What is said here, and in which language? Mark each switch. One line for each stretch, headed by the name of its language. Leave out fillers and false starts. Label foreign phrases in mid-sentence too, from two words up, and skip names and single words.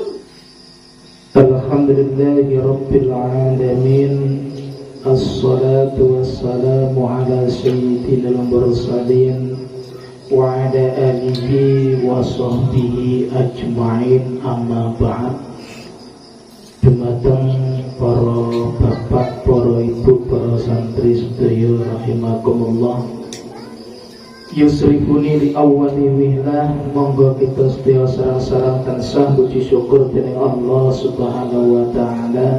Arabic: الحمد لله رب العالمين. الصلاة والسلام على سيد المرسلين وعلى آله وصحبه أجمعين، أما بعد.
Javanese: Dumateng para bapak, para ibu, para santri sedaya rahimakumullah.
Arabic: يشرفني لأول وهلة,
Javanese: monggo kita sedaya sareng-sareng tansah puji syukur dening Allah
Arabic: سبحانه وتعالى.